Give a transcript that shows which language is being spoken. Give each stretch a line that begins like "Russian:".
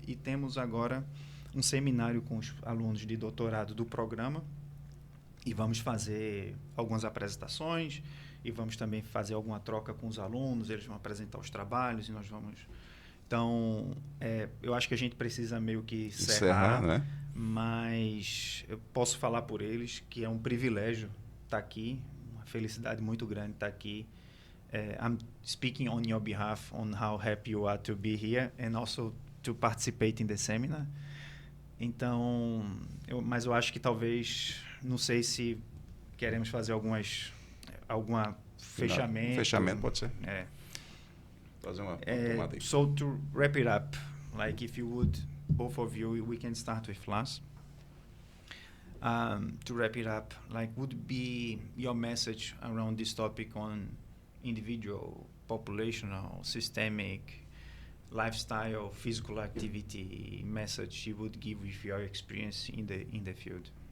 Portuguese: E temos agora um seminário com os alunos de doutorado do programa, e vamos fazer algumas apresentações, e vamos também fazer alguma troca com os alunos, eles vão apresentar os trabalhos, e nós vamos... Então, eu acho que a gente precisa meio que encerrar, né? Mas eu posso falar por eles que é um privilégio estar aqui, uma felicidade muito grande estar aqui.
English: I'm speaking on your behalf on how happy you are to be here and also to participate in the seminar.
Portuguese: Então, mas eu acho que talvez, não sei se queremos fazer alguma fechamento. Fechamento pode ser. Fazer uma tomada aí.
English: So to wrap it up, like if you would, both of you, we can start with Lars. To wrap it up, like would be your message around this topic on individual, populational, systemic, lifestyle, physical activity message you would give with your experience in the field?